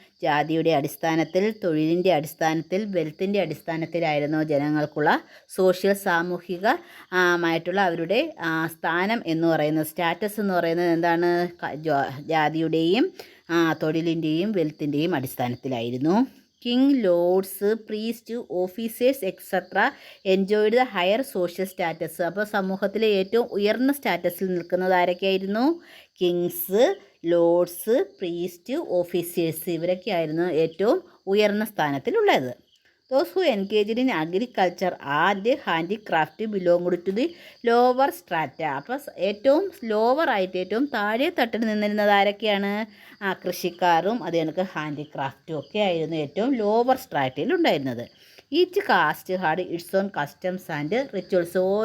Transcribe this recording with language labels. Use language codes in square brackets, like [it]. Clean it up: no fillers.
[ml] ജാതിയുടെ അടിസ്ഥാനത്തിൽ, തൊഴിലിൻ്റെ അടിസ്ഥാനത്തിൽ, വെൽത്തിൻ്റെ അടിസ്ഥാനത്തിലായിരുന്നു ജനങ്ങൾക്കുള്ള സാമൂഹികമായിട്ടുള്ള അവരുടെ സ്ഥാനം എന്ന് പറയുന്നത്. സ്റ്റാറ്റസ് എന്ന് പറയുന്നത് എന്താണ്? ജാതിയുടെയും തൊഴിലിൻ്റെയും വെൽത്തിൻ്റെയും അടിസ്ഥാനത്തിലായിരുന്നു. [en] King, lords, priests, officers, etc. enjoyed the higher social status. [ml] അപ്പോൾ സമൂഹത്തിലെ ഏറ്റവും ഉയർന്ന സ്റ്റാറ്റസിൽ നിൽക്കുന്നത് ആരൊക്കെയായിരുന്നു? [en] Kings, lords, priest, officers. [ml] ഇവരൊക്കെയായിരുന്നു ഏറ്റവും ഉയർന്ന സ്ഥാനത്തിലുള്ളത്. [en] Those who engaged in agriculture and handicraft belonged to the lower strata. [ml] അപ്പോൾ ഏറ്റവും ലോവറായിട്ട് ഏറ്റവും താഴെ തട്ടിൽ നിന്നിരുന്നത് ആരൊക്കെയാണ്? കൃഷിക്കാരും അത് കണക്ക് ഹാൻഡിക്രാഫ്റ്റും ഒക്കെ ആയിരുന്നു ഏറ്റവും ലോവർ സ്ട്രാറ്റയിൽ ഉണ്ടായിരുന്നത്. [en] Each caste had its own customs and rituals.